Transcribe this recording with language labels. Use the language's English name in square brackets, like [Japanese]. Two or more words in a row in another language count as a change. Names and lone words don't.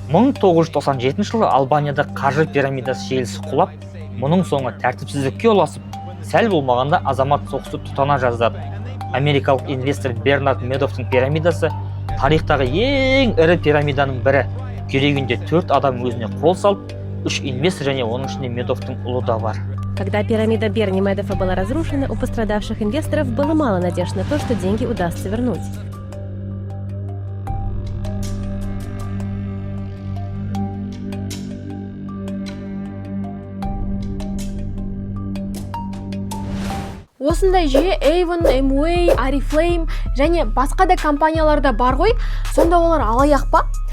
[Kazakh] 1997 жылы Албанияда қаржы пирамидасы желісі құлап, мұның соңы тәртіпсіздікке ұласып, сәл болмағанда азамат соғысты тұтана жаздады. Америкалық инвестор Бернард Медофтың пирамидасы тарихтағы ең ірі пирамиданың бірі. Керегінде 4 адам өзіне қол салып, 3 инвестор және оның ішінде Медофтың ұлы да бар. [Russian] Когда пирамида Берни Медофа была разрушена, у пострадавших инвесторов было мало надежд на то, что деньги удастся вернуть. [Kazakh] Осындай жүйе Avon, Amway, Oriflame және басқа да компанияларда бар ғой, сонда олар алаяқ па?